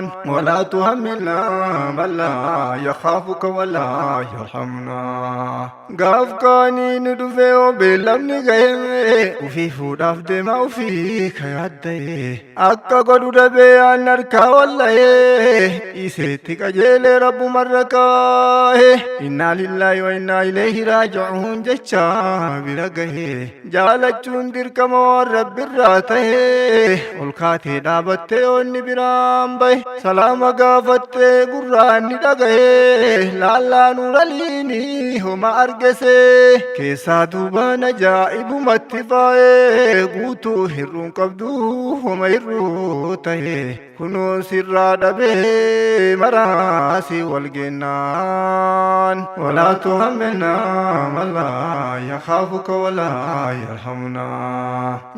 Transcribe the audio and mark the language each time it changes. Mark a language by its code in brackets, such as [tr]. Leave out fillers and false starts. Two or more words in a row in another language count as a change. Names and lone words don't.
[ar] ولا تحمّلنا من لا يخافك ولا يرحمنا [om] gaaf kaanii nu dhufee oo beellamni ga'ee ufii fuudhaaf deemaa ufii ka yaadda'e akka godhu dhabee narka wallahi isetti qajeele rabbu marraqaahe [ar] إنا لله وإنا إليه راجعون [om] jecha bira gahe jaalachuun dirqama waan rabbirraa tahe ol kaatee dhaabattee onni biraan bahe salaama gaafattee gurraan ni dhagahe laallaa nuuraliini homa argese keessaa duubaan ajaa'ibumatti faa'ee guutuu hirruun qabdu homa hirruu tahe kunoo sirraa dhabee maraasi walgennaan [ar] ولا تحمّلنا من لا يخافك ولا يرحمنا